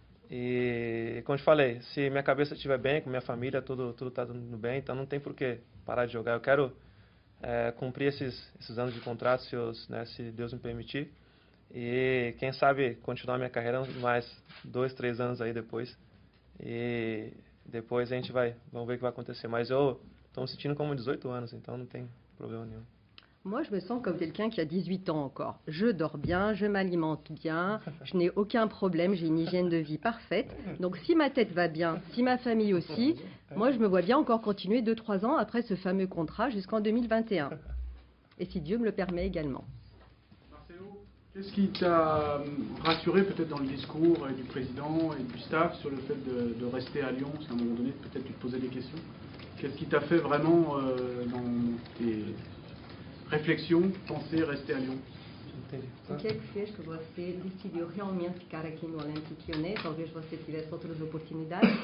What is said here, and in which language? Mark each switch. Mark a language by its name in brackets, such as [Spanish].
[Portuguese] E, como eu te falei, se minha cabeça estiver bem, com minha família, tudo está indo bem, então não tem por que parar de jogar. Eu quero cumprir esses anos de contrato, se Deus me permitir. E quem sabe continuar minha carreira mais 2, 3 anos aí depois. E depois vamos ver o que vai acontecer. Mas eu estou me sentindo como 18 anos, então não tem problema nenhum. [French] Moi, je me sens comme quelqu'un qui a 18 ans encore. Je dors bien, je m'alimente bien, je n'ai aucun problème, j'ai une hygiène de vie parfaite. Donc si ma tête va bien, si ma famille aussi, moi je me vois bien encore continuer 2-3 ans après ce fameux contrat jusqu'en 2021. Et si Dieu me le permet également. Marcelo, qu'est-ce qui t'a rassuré peut-être dans le discours du président et du staff sur le fait de rester à Lyon? Parce qu'à un moment donné, peut-être tu te posais des questions. Qu'est-ce qui t'a fait vraiment dans tes réflexion, penser rester à Lyon? [Portuguese] Entendi. O que é que fez que você decidiu realmente ficar aqui no Olympique Lyonnais? Talvez você tivesse outras oportunidades.